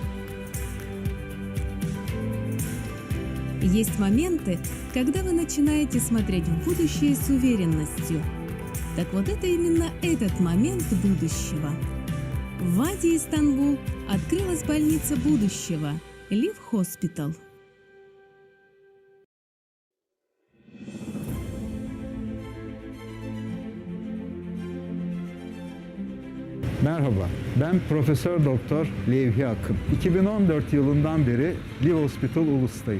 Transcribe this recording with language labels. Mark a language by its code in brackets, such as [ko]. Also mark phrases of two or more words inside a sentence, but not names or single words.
[ru] Есть моменты, когда вы начинаете смотреть в будущее с уверенностью. Так вот это именно этот момент будущего. В Вади, Истанбул, открылась больница будущего EBUS Hospital. [tr] Merhaba, ben Profesör Doktor Levhi Akın. 2014 yılından beri EBUS Hospital Ulus'tayım.